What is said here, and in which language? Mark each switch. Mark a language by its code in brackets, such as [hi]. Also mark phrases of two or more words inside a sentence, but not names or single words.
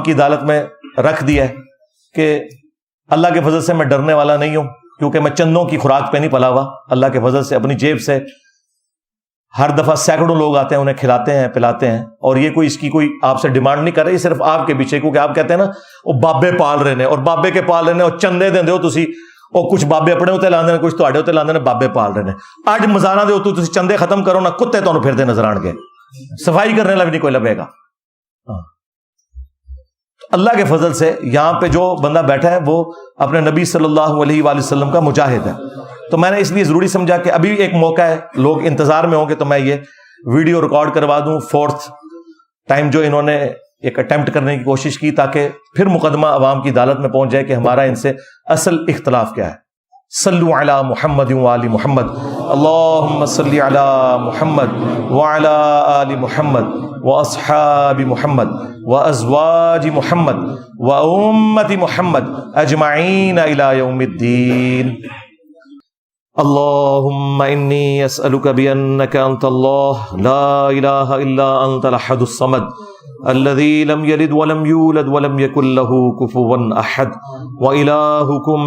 [ur] کی عدالت میں رکھ دیا ہے کہ اللہ کے فضل سے میں ڈرنے والا نہیں ہوں، کیونکہ میں چندوں کی خوراک پہ نہیں پلا ہوا، اللہ کے فضل سے اپنی جیب سے ہر دفعہ سینکڑوں لوگ آتے ہیں، انہیں کھلاتے ہیں پلاتے ہیں، اور یہ کوئی اس کی کوئی آپ سے ڈیمانڈ نہیں کر رہے، یہ صرف آپ کے پیچھے، کیونکہ آپ کہتے ہیں نا وہ بابے پال رہے ہیں، اور بابے کے پال رہے ہیں، اور [pa] چندے دیں ہو تسی، اور کچھ بابے اپنے ہوتے لاندے ہیں، کچھ تواڈے ہوتے لاندے ہیں، [ur] بابے پال رہے ہیں۔ [pa] اج مزاراں دے اتوں تسی چندے ختم کرو نا، کتے تانوں پھردے نظر آن گے، صفائی کرنے والا بھی نہیں کوئی لبے گا۔ [ur] اللہ کے فضل سے یہاں پہ جو بندہ بیٹھا ہے وہ اپنے نبی [ar] صلی اللہ علیہ وآلہ وسلم [ur] کا مجاہد ہے، تو میں نے اس لیے ضروری سمجھا کہ ابھی ایک موقع ہے، لوگ انتظار میں ہوں گے، تو میں یہ [en] video record [ur] کروا دوں، [en] fourth time [ur] جو انہوں نے ایک اٹیمپٹ کرنے کی کوشش کی، تاکہ پھر مقدمہ عوام کی عدالت میں پہنچ جائے کہ ہمارا ان سے اصل اختلاف کیا ہے۔ [ar] صلو علی محمد وآل محمد، اللہم صلی علی محمد وعلی آل محمد واصحاب محمد وازواج محمد وامت محمد اجمعین الی یوم الدین۔ اللهم إني أسألك بأنك أنت الله لا إله إلا أنت الأحد الصمد الذي لم يلد ولم يولد ولم يكن له كفوا أحد وإلهكم